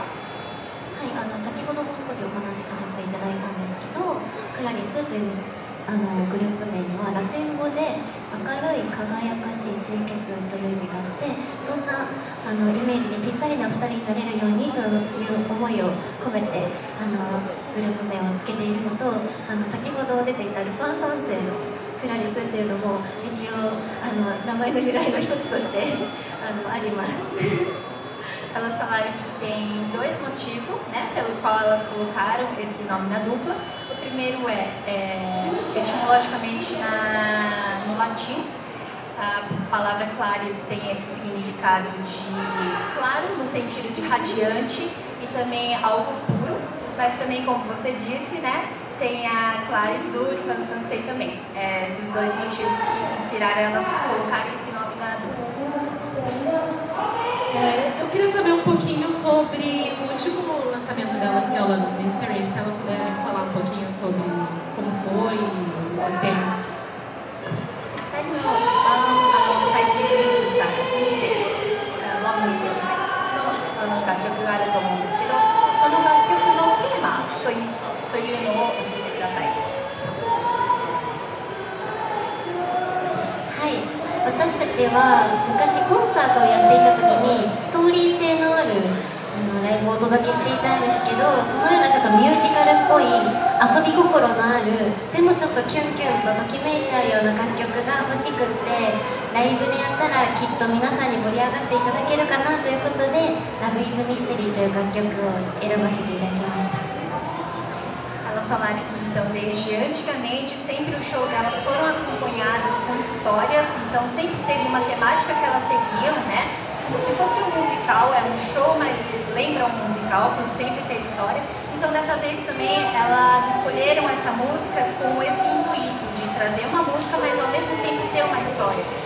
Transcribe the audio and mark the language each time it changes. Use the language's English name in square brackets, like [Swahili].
[Japanese] はい、先ほども少しお話しさせていただいたんですけど、クラリスというグループ名にはラテン語で明るい輝かしい清潔という意味があって、そんなイメージにぴったりな2人になれるようにという思いを込めてグループ名をつけているのと、先ほど出ていたルパン三世のクラリスっていうのも一応名前の由来の一つとしてあります。 [Portuguese] Elas falaram que tem dois motivos, né, pelo qual elas colocaram esse nome na dupla. O primeiro etimologicamente no latim, a palavra claris tem esse significado de claro, no sentido de radiante e também algo puro, mas também, como você disse, né, tem a Clarice do Lupin Sensei também. Esses dois motivos que inspiraram elas a colocarem esse nome na dupla. Eu queria saber um pouquinho sobre o último lançamento delas, que é o Love Mystery, se ela puder falar um pouquinho sobre como foi o tempo. [Japanese] 2人の一番最近リリースしたミステリー、Love Mysteryの楽曲があると思うんですけど、その楽曲のテーマというのを教えてください。はい、私たちは昔コンサートをやっていた時にストーリー性のあるライブをお届けしていたんですけど、そのようなちょっとミュージカルっぽい遊び心のある、でもちょっとキュンキュンとときめいちゃうような楽曲が欲しくって、ライブでやったらきっと皆さんに盛り上がっていただけるかなということで「ラブ・イズ・ミステリー」という楽曲を選ばせていただきました。 [Portuguese] Elas falaram que, então, desde antigamente, sempre os shows delas foram acompanhados com histórias, então sempre teve uma temática que elas seguiam, né? Como se fosse um musical, é um show, mas lembra um musical, por sempre ter história. Então, dessa vez também, elas escolheram essa música com esse intuito de trazer uma música, mas ao mesmo tempo ter uma história.